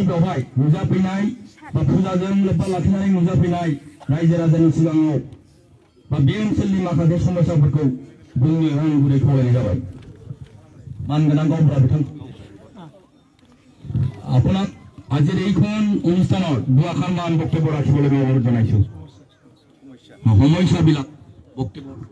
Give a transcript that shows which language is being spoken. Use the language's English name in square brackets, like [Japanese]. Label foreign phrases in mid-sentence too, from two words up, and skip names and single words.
[Bodo] बेवहाय नुजाफैनाय बा फुजाजों लोब्बा लाखिनानै नुजाफैनाय रायजो राजानि सिगाङाव बा बे ओनसोलनि माखासे समस्याफोरखौ बुंनो आं गुरै खावलायनाय जाबाय। मानगोनां गावबुरा बिथां [Assamese] আপোনাক আজিৰ এইখন অনুষ্ঠানত দুআষাৰ মান বক্তব্য ৰাখিবলৈ মই অনুৰোধ জনাইছো। সমস্যাবিলাক বক্তব্য